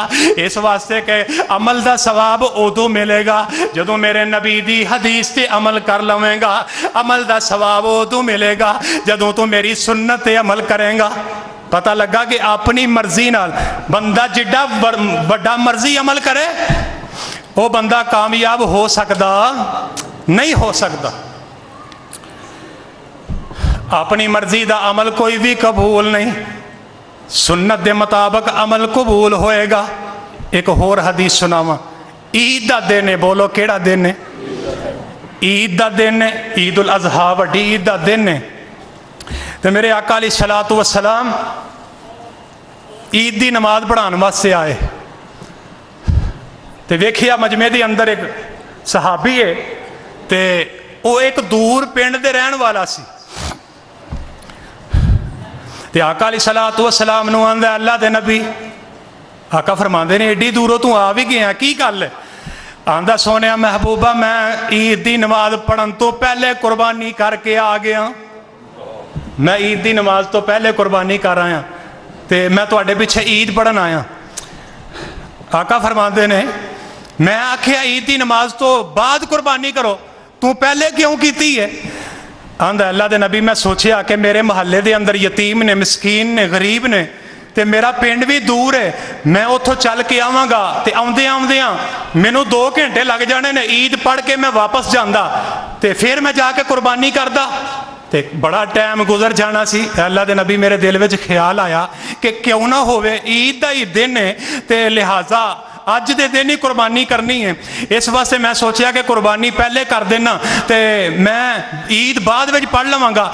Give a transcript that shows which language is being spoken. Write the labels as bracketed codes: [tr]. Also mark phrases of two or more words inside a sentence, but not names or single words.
[pa] اس واسطے کہ عمل دا ثواب اودوں ملے گا جدوں میرے نبی دی حدیث تے عمل کر لوینگا، عمل دا ثواب اودوں ملے گا جدوں تو میری سنت تے عمل کرے گا. پتہ لگا کہ اپنی مرضی نال بندہ جڈا بڑا مرضی عمل کرے وہ بندہ کامیاب ہو سکدا نہیں ہو سکتا. اپنی مرضی دا عمل کوئی بھی قبول نہیں، سنت کے مطابق عمل قبول ہوئے گا. ایک ہور حدیث سناواں، عید کا دن ہے، بولو کیڑا دن ہے? عید دا دن ہے، عید الاضحیٰ وڈی عید دا دن ہے، تو میرے آقا [ar] علیہ الصلوۃ والسلام [pa] عید دی نماز پڑھان واسطے آئے، تو ویکھیا مجمع دے اندر ایک صحابی ہے، تے وہ ایک دور پنڈ دے رہن والا سی، تے آقا [ar] علیہ الصلوۃ والسلام [pa] نو آندا اللہ دے نبی، آقا فرماندے نے ایڈی دوروں تو آ بھی گیا کی گل ہے؟ آندا سونیا محبوبہ میں عید دی نماز پڑھن تو پہلے قربانی کر کے آ گیا، میں عید دی نماز تو پہلے قربانی کر آیا، تے میں تواڈے پیچھے عید پڑھن آیا۔ آقا فرماندے نے میں آکھیا عید دی نماز تو بعد قربانی کرو، تو پہلے کیوں کیتی ہے؟ آندا اللہ دے نبی میں سوچیا کہ میرے محلے دے اندر یتیم نے، مسکین نے، غریب نے، تے میرا پنڈ بھی دور ہے، میں اتھوں چل کے آواں گا تے آمدیاں مینوں 2 گھنٹے لگ جانے نے، عید پڑھ کے میں واپس جاندا تے پھر میں جا کے قربانی کردا، تے بڑا ٹائم گزر جانا سی۔ اللہ دے نبی میرے دل وچ خیال آیا کہ کیوں نہ ہوئے عید دا ہی دن ہے تے لہٰذا اج دے دن ہی قربانی کرنی ہے، اس واسطے میں سوچیا کہ قربانی پہلے کر دینا تے میں عید بعد وچ پڑھ لواں گا۔